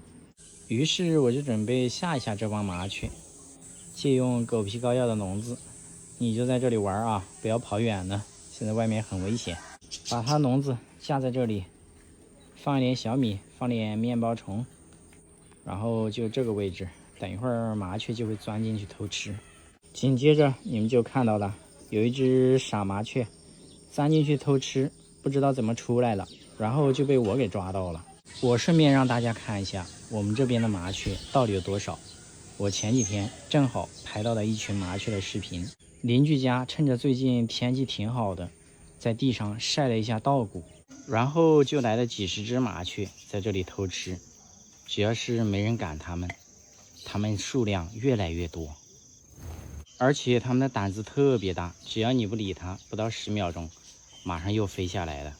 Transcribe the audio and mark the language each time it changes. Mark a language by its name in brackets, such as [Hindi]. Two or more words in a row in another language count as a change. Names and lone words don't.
[Chinese] 於是我就準備嚇一嚇這幫麻雀，借用狗皮膏藥的籠子，你就在這裡玩啊，不要跑遠了，現在外面很危險。把它籠子架在這裡，放一點小米，放點麵包蟲，然後就這個位置。等一會兒麻雀就會鑽進去偷吃，緊接着你們就看到了，有一隻傻麻雀鑽進去偷吃，不知道怎麼出來了，然後就被我給抓到了。我順便讓大家看一下我們這邊的麻雀到底有多少。我前幾天正好拍到了一群麻雀的視頻，鄰居家趁着最近天氣挺好的，在地上曬了一下稻谷，然後就來了幾十隻麻雀在這裡偷吃，只要是沒人趕它們數量越來越多，而且它們的膽子特別大，只要你不理它，不到10秒鐘， 馬上又飛下來了。